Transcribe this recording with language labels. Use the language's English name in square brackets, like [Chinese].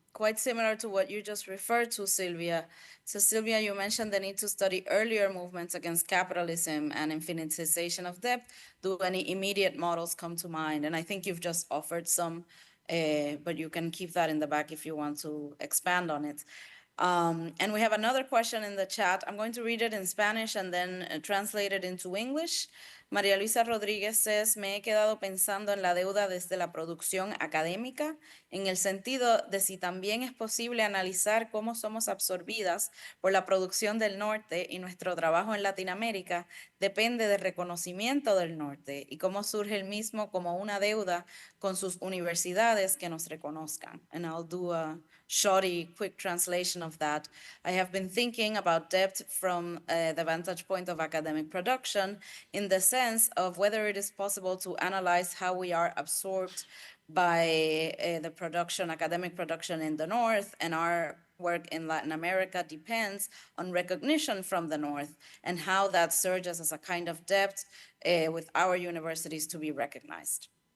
[English] Quite similar to what you just referred to, Sylvia. So Sylvia, you mentioned the need to study earlier movements against capitalism and infinitization of debt. Do any immediate models come to mind? And I think you've just offered some, but you can keep that in the back if you want to expand on it. And we have another question in the chat. I'm going to read it in Spanish and then translate it into English. [Spanish] María Luisa Rodríguez says, me he quedado pensando en la deuda desde la producción académica, en el sentido de si también es posible analizar cómo somos absorbidas por la producción del norte y nuestro trabajo en Latinoamérica depende del reconocimiento del norte y cómo surge el mismo como una deuda con sus universidades que nos reconozcan. [English] And I'll do a shoddy quick translation of that. I have been thinking about debt from the vantage point of academic production in the sense of whether it is possible to analyze how we are absorbed by the production, academic production in the North, and our work in Latin America depends on recognition from the North and how that surges as a kind of debt with our universities to be recognized.